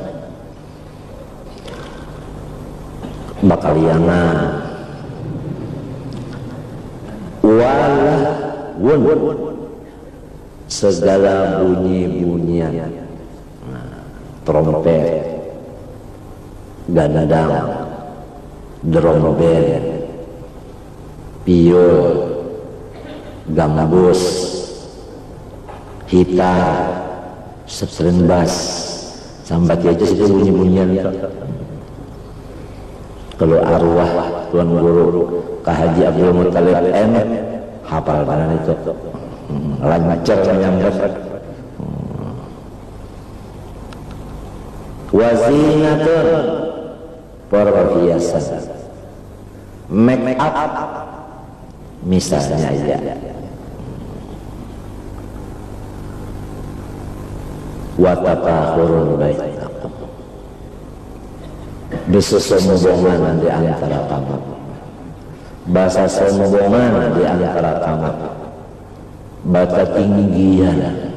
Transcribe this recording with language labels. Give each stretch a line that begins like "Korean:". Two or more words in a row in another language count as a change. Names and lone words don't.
Indonesian: bakaliangan, walahun, segala bunyi-bunyian, trompet, gandang, drum band, piol, gambus, gitar,
English: string bass,
Indonesian: sambat aja sih bunyi-bunyian. Kalau arwah Tuan Guru Kak Haji Abdul Muttalib M hafal banget itu, lancar menyambut. Wazinatun, perhiasan, make up misalnya aja,
Arabic: وَتَفَاخُرٌ بَيْنَكُمْ,
Indonesian: bersombongan di antara kamu, bahasa sombongan di antara kamu, bata tinggian.